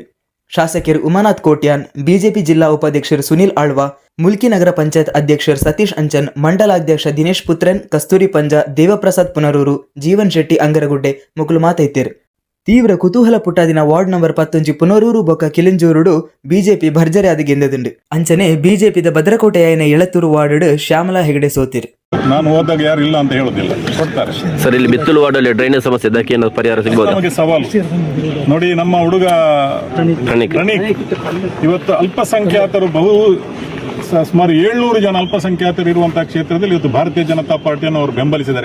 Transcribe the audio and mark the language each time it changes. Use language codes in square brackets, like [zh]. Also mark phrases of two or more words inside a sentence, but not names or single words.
[tcy] ಶಾಸಕರು ಉಮಾನಾಥ್ ಕೋಟ್ಯಾನ್, ಬಿಜೆಪಿ ಜಿಲ್ಲಾ ಉಪಾಧ್ಯಕ್ಷರು ಸುನಿಲ್ ಆಳ್ವಾ, ಮುಲ್ಕಿ ನಗರ ಪಂಚಾಯತ್ ಅಧ್ಯಕ್ಷರು ಸತೀಶ್ ಅಂಚನ್, ಮಂಡಲಾಧ್ಯಕ್ಷ ದಿನೇಶ್ ಪುತ್ರನ್, ಕಸ್ತೂರಿ ಪಂಜಾ, ದೇವಪ್ರಸಾದ್ ಪುನರೂರು, ಜೀವನ್ ಶೆಟ್ಟಿ ಅಂಗರಗುಡ್ಡೆ ಮುಗುಲು ಮಾತೈತೇರು. ತೀವ್ರ ಕುತೂಹಲ ಪುಟ್ಟಾದಿನ ವಾರ್ಡ್ ನಂಬರ್ 11 ಪುನರೂರು ಬೊಕ್ಕ ಕಿಲಿಂಜೂರುಡು ಬಿಜೆಪಿ ಭರ್ಜರಿ ಆದ ಗೆಂದದುಂಡು. ಅಂಚನೆ ಬಿಜೆಪಿದ ಭದ್ರಕೋಟೆಯ ಎಳತ್ತೂರು ವಾರ್ಡ್ ಶ್ಯಾಮಲಾ ಹೆಗಡೆ ಸೋತಿರು. [kn] ನಾನು ಹೋದಾಗ ಯಾರು ಇಲ್ಲ ಅಂತ ಹೇಳೋದಿಲ್ಲ, ಕೊಡ್ತಾರೆ. ಸರ್, ಇಲ್ಲಿ ಬಿತ್ತಲು ವಾರ್ಡಲ್ಲಿ ಡ್ರೈನೇಜ್ ಸಮಸ್ಯೆ ಇದಕ್ಕೆ ಏನಾದ್ರು ಪರಿಹಾರ ಸಿಗಬಹುದು? ನಮಗೆ ಸವಾಲು ನೋಡಿ. ನಮ್ಮ ಹುಡುಗ ಪ್ರಣೀಕ್ ಇವತ್ತು ಅಲ್ಪಸಂಖ್ಯಾತರು ಸುಮಾರು 700 ಜನ ಅಲ್ಪಸಂಖ್ಯಾತರು ಇರುವಂತಹ ಕ್ಷೇತ್ರದಲ್ಲಿ ಇವತ್ತು ಭಾರತೀಯ ಜನತಾ ಪಾರ್ಟಿಯನ್ನು ಅವರು ಬೆಂಬಲಿಸಿದ್ದಾರೆ.